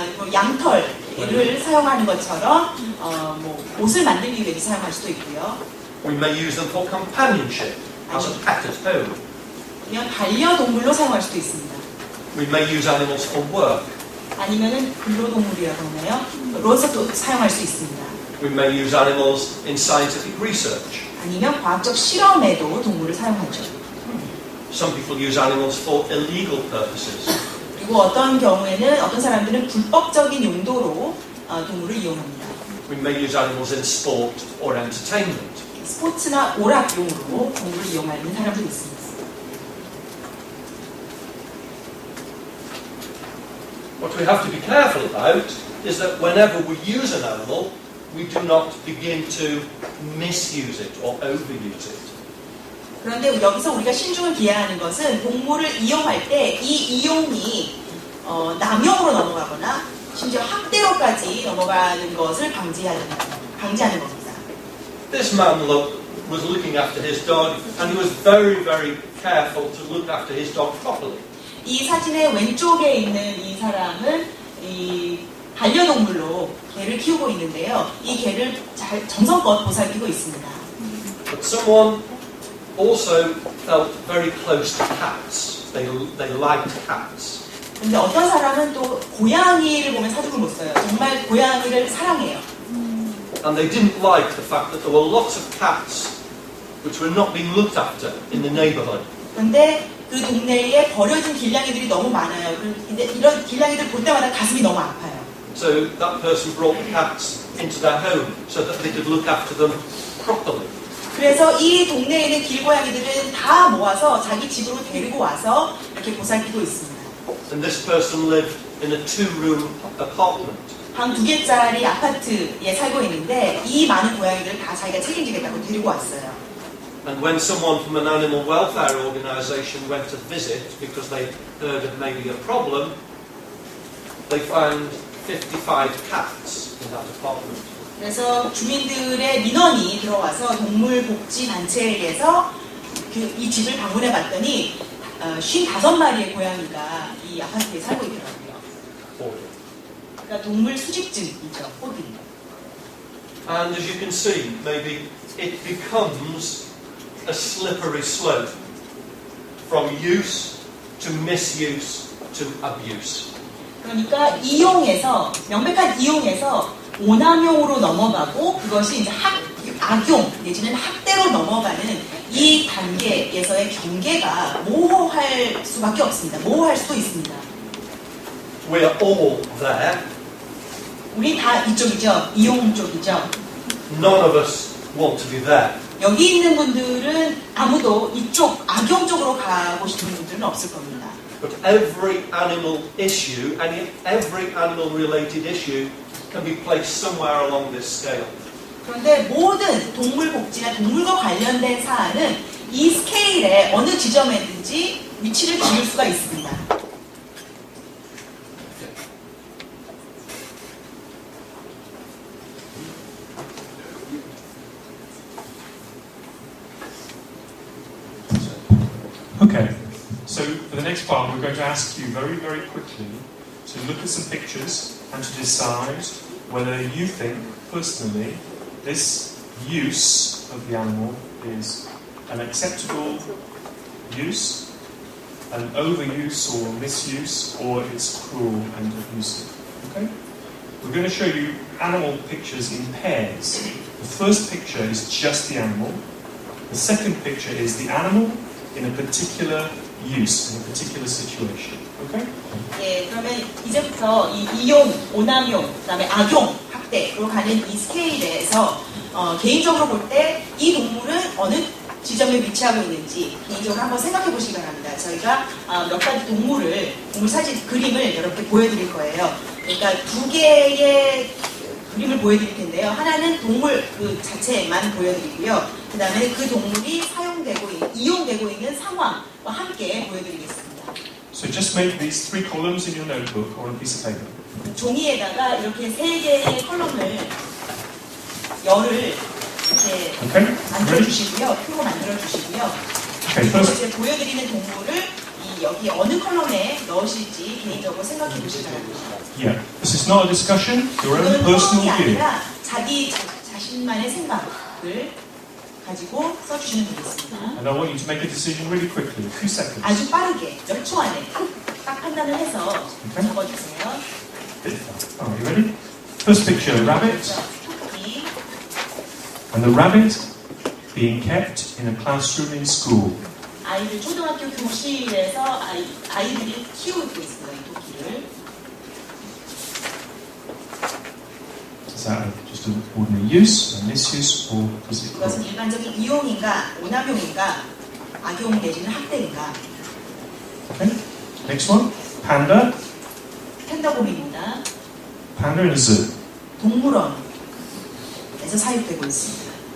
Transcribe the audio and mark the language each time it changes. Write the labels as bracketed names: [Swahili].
[Korean] 양털을 사용하는 것처럼 뭐 옷을 만들기 위해서 사용할 수도 있고요. [English] We may use them for companionship, as a pet at home. [Korean] 아니면 반려동물로 사용할 수도 있습니다. [English] We may use animals for work. [Korean] 아니면은 근로동물이라고 하나요? 로서도 사용할 수 있습니다. [English] We may use animals in scientific research. [Korean] 아니면 과학적 실험에도 동물을 사용하죠. [English] Some people use animals for illegal purposes. [Korean] 그리고 어떤 경우에는 어떤 사람들은 불법적인 용도로 동물을 이용합니다. [English] We may use animals in sport or entertainment. [Korean] 스포츠나 오락용으로 동물을 이용하는 사람도 있습니다. [English] What we have to be careful about is that whenever we use an animal, we do not begin to misuse it or overuse it. [Korean] 그런데 여기서 우리가 신중을 기해야 하는 것은 동물을 이용할 때 이 이용이 남용으로 넘어가거나 심지어 학대로까지 넘어가는 것을 방지하는 겁니다. [English] This man was looking after his dog, and he was very, very careful to look after his dog properly. [Korean] 이 사진의 왼쪽에 있는 이 사람은 이 반려동물로 개를 키우고 있는데요. 이 개를 잘 정성껏 보살피고 있습니다. [English] But someone also felt very close to cats. They liked cats. [Korean] 근데 어떤 사람은 또 고양이를 보면 사죽을 못 써요. 정말 고양이를 사랑해요. [English] And they didn't like the fact that there were lots of cats which were not being looked after in the neighborhood. [Korean] 근데 그 동네에 버려진 길냥이들이 너무 많아요. 근데 이런 길냥이들 볼 때마다 가슴이 너무 아파요. [English] So that person brought the cats into their home so that they could look after them properly. [Korean] 그래서 이 동네에 있는 길고양이들은 다 모아서 자기 집으로 데리고 와서 이렇게 보살피고 있습니다. [English] And this person lived in a 2-room apartment. [Korean] 방 2개짜리 아파트에 살고 있는데 이 많은 고양이들을 다 자기가 책임지겠다고 데리고 왔어요. [English] And when someone from an animal welfare organisation went to visit because they heard of maybe a problem, they found 55 cats in that apartment. [Korean] 그래서 주민들의 민원이 들어와서 동물복지단체에서 이 집을 방문해 봤더니 55마리의 고양이가 이 아파트에 살고 있더라고요. 그러니까 동물 수집증이죠, 호드. [English] And as you can see, maybe it becomes a slippery slope from use to misuse to abuse. [Korean] 그러니까 이용에서 명백한 이용에서 오남용으로 넘어가고 그것이 이제 악용 내지는 학대로 넘어가는 이 단계에서의 경계가 모호할 수밖에 없습니다. 모호할 수도 있습니다. [English] We are all there. [Korean] 우리 다 이쪽이죠. 이용 쪽이죠. [English] None of us want to be there. [Korean] 여기 있는 분들은 아무도 이쪽 악용 쪽으로 가고 싶은 분들은 없을 겁니다. [English] But every animal issue, every animal related issue can be placed somewhere along this scale. [Korean] 그런데 모든 동물 복지나 동물과 관련된 사안은 이 스케일의 어느 지점에든지 위치를 지을 수가 있습니다. [English] Okay, so for the next part, we're going to ask you very, very quickly to look at some pictures and to decide whether you think, personally, this use of the animal is an acceptable use, an overuse or misuse, or it's cruel and abusive. Okay? We're going to show you animal pictures in pairs. The first picture is just the animal. The second picture is the animal in a particular use, in a particular situation. Okay? [Korean] 예, 그러면 이제부터 이 이용, 오남용, 그다음에 악용, 학대로 가는 이 스케일에서 개인적으로 볼 때 이 동물은 어느 지점에 위치하고 있는지 개인적으로 한번 생각해 보시기 바랍니다. 저희가 몇 가지 동물 사진, 그림을 여러분께 보여드릴 거예요. 그러니까 2개의 그림을 보여드릴 텐데요. 하나는 동물 그 자체만 보여드리고요. 그 다음에 그 동물이 이용되고 있는 상황과 함께 보여드리겠습니다. [English] So just make these 3 columns in your notebook or on a piece of paper. [Korean] 종이에다가 이렇게 3개의 컬럼을 열을 이렇게 만들어주시고요. 표로 만들어주시고요. 그리고 이제 보여드리는 동물을 여기 어느 컬럼에 넣으실지 개인적으로 생각해 보시기 바랍니다. [English] Yeah, this is not a discussion. Your own personal view. [Korean] 아니라 자신만의 생각을 가지고 써주시면 되겠습니다. [English] And I want you to make a decision really quickly, a few seconds. [Korean] 아주 빠르게 몇 초 안에 딱 판단을 해서 적어주세요. [English] Are you ready? First picture, a rabbit. [Korean] 토끼. [English] And the rabbit being kept in a classroom in school. [Korean] 아이들 초등학교 교실에서 아이들이 키우고 있어요, 이 토끼를. [English] Is that just an ordinary use, a misuse, or is it [Korean] 이것은 일반적인 이용인가, 오남용인가, 악용 내지는 학대인가. [English] Okay. Next one. Panda. [Korean] 팬더곰입니다. [English] Panda in a zoo. [Korean] 동물원에서 사육되고 있습니다.